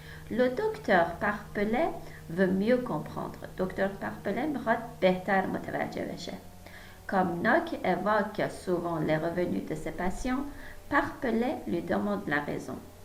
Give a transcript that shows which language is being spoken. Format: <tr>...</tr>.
<fr>Le docteur Parpelet veut mieux comprendre.</fr> <fa>دکتر پارپله میخواد بهتر متوجه بشه.</fa> <fr>Comme Nock évoque souvent les revenus de ses patients, Parpelet lui demande la raison.</fr>